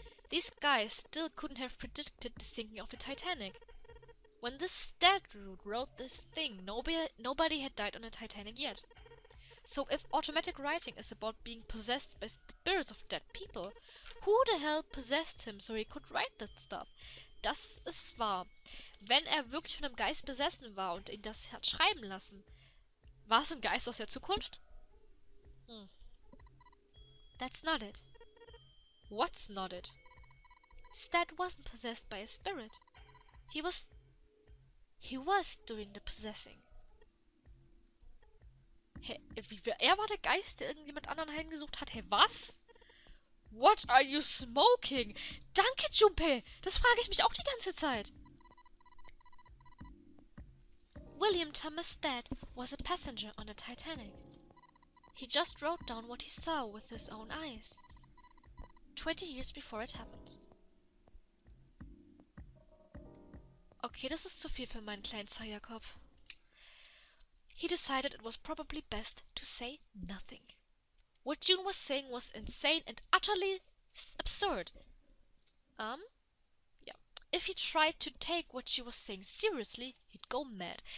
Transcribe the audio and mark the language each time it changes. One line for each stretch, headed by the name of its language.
English: These guys still couldn't have predicted the sinking of the Titanic. When this dead dude wrote this thing, nobody had died on the Titanic yet. So if automatic writing is about being possessed by spirits of dead people, who the hell possessed him so he could write that stuff?
German: Das ist wahr. Wenn er wirklich von einem Geist besessen war und ihn das hat schreiben lassen, war es ein Geist aus der Zukunft?
English: That's not it. What's not it? Stat wasn't possessed by a spirit. He was doing the possessing.
German: Hä, er war der Geist, der irgendjemand anderen heimgesucht hat? Hä, was?
English: What are you smoking?
German: Danke, Junpei! Das frage ich mich auch die ganze Zeit.
English: William Thomas Stead was a passenger on the Titanic. He just wrote down what he saw with his own eyes. 20 years before it happened.
German: Okay, das ist zu viel für meinen kleinen Zeierkopf.
English: He decided it was probably best to say nothing. What June was saying was insane and utterly absurd. Yeah. If he tried to take what she was saying seriously, he'd go mad.